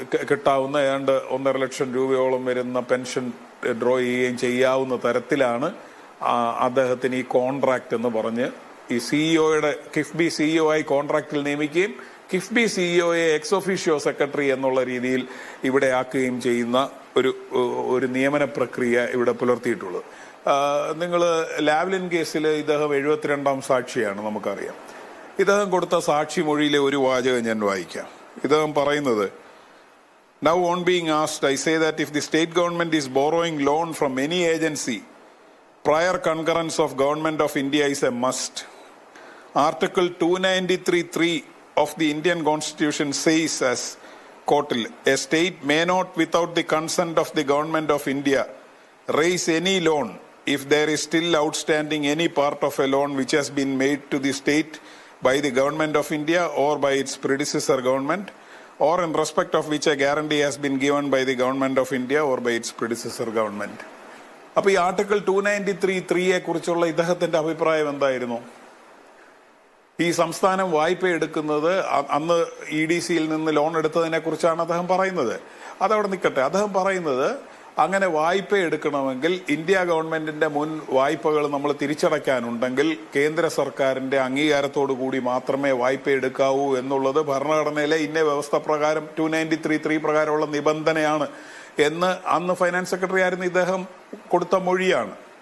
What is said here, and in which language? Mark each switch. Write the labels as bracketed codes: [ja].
[ml] കിട്ടാവുന്ന ഏതാണ്ട് 1.5 ലക്ഷം രൂപയോളം വരുന്ന പെൻഷൻ ഡ്രോ ചെയ്യുകയും ചെയ്യാവുന്ന തരത്തിലാണ് അദ്ദേഹത്തിന് ഈ കോൺട്രാക്ട് എന്ന് പറഞ്ഞ് ഈ സിഇഒയുടെ കിഫ്ബി സിഇഒ ആയി കോൺട്രാക്റ്റിൽ നിയമിക്കുകയും കിഫ്ബി സിഇഒയെ എക്സ് ഒഫീഷ്യോ സെക്രട്ടറി എന്നുള്ള രീതിയിൽ ഇവിടെ ആക്കുകയും ചെയ്യുന്ന ഒരു നിയമന പ്രക്രിയ ഇവിടെ പുലർത്തിയിട്ടുള്ളത്. നിങ്ങൾ ലാവ്ലിൻ കേസിൽ ഇദ്ദേഹം 72ാം സാക്ഷിയാണ്, നമുക്കറിയാം. ഇദ്ദേഹം കൊടുത്ത സാക്ഷി മൊഴിയിലെ ഒരു വാചകം ഞാൻ വായിക്കാം. ഇദ്ദേഹം പറയുന്നത്, [en] "Now on being asked, I say that if the state government is borrowing loan from any agency, prior concurrence of Government of India is a must. Article 293(3) of the Indian Constitution says as quoted, a state may not without the consent of the Government of India raise any loan if there is still outstanding any part of a loan which has been made to the state by the Government of India or by its predecessor government, or in respect of which a guarantee has been given by the Government of India or by its predecessor government." [ml] അപ്പൊ ഈ article 293(3) കുറിച്ചുള്ള ഇദ്ദേഹത്തിന്റെ അഭിപ്രായം എന്തായിരുന്നു? ഈ സംസ്ഥാനം വായ്പ എടുക്കുന്നത് അന്ന് EDCയിൽ നിന്ന് ലോൺ എടുത്തതിനെ കുറിച്ചാണ് അദ്ദേഹം പറയുന്നത്. അതവിടെ നിൽക്കട്ടെ. അദ്ദേഹം പറയുന്നത് അങ്ങനെ വായ്പ എടുക്കണമെങ്കിൽ ഇന്ത്യ ഗവൺമെന്റിന്റെ മുൻ വായ്പകൾ നമ്മൾ തിരിച്ചടയ്ക്കാനുണ്ടെങ്കിൽ കേന്ദ്ര സർക്കാരിന്റെ അംഗീകാരത്തോടു കൂടി മാത്രമേ വായ്പ എടുക്കാവൂ എന്നുള്ളത് ഭരണഘടനയിലെ ഇന്ന വ്യവസ്ഥ പ്രകാരം 293(3) പ്രകാരമുള്ള നിബന്ധനയാണ് എന്ന് അന്ന് ഫൈനാൻസ് സെക്രട്ടറി ആയിരുന്ന ഇദ്ദേഹം കൊടുത്ത മൊഴിയാണ്.